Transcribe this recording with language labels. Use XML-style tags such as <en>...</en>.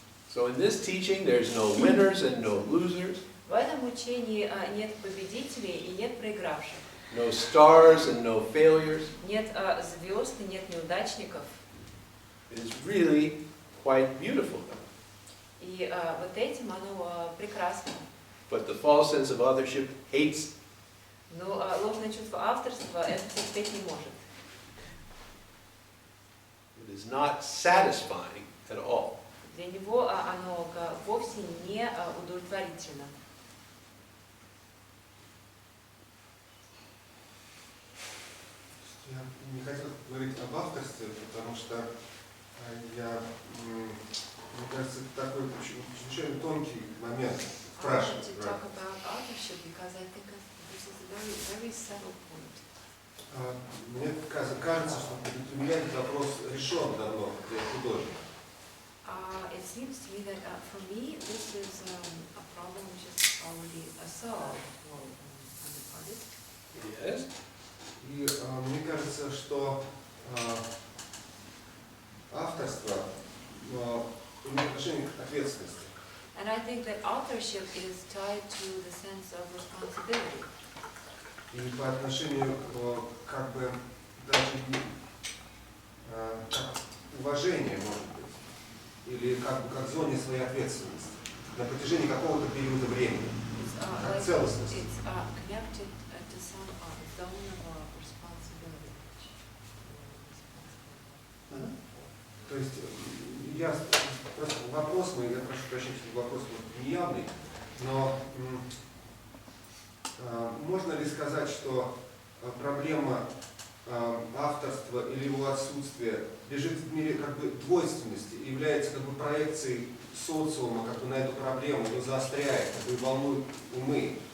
<en>So in this teaching, there's no winners and no losers,</en> <ru>В этом учении нет победителей и нет проигравших.</ru> <en>no stars and no failures.</en> <ru>Нет звезд и нет неудачников.</ru> <en>It is really quite beautiful.</en> <ru>И вот этим оно прекрасно.</ru> <en>But the false sense of authorship hates.</en> <ru>Но ложное чувство авторства это терпеть не может.</ru> <en>It is not satisfying at all.</en> <ru>Для него оно вовсе не удовлетворительно. Я не хотел говорить об авторстве, потому что Мне кажется, это такой чрезвычайно тонкий момент.</ru> <en>I want to talk about authorship because I think this is a very, very subtle point.</en> <ru>Мне кажется, что для меня этот вопрос решен давно, я художник.</ru> <en>It seems to me that for me this is a problem which is already solved for an artist. Yes.</en> <ru>И мне кажется, что авторство имеет отношение к ответственности.</ru> <en>And I think that authorship is tied to the sense of responsibility.</en> <ru>И по отношению как бы даже как уважение, может быть, или как бы как зоне своей ответственности на протяжении какого-то периода времени, как целостность.</ru> <en>It's connected to some zone of responsibility.</en> <ru>То есть я просто вопрос мой, я прошу прощения, что вопрос неявный, но можно ли сказать, что проблема авторства или его отсутствия лежит в мире как бы двойственности, является как бы проекцией социума как бы на эту проблему, ее заостряет, как бы волнует умы?</ru>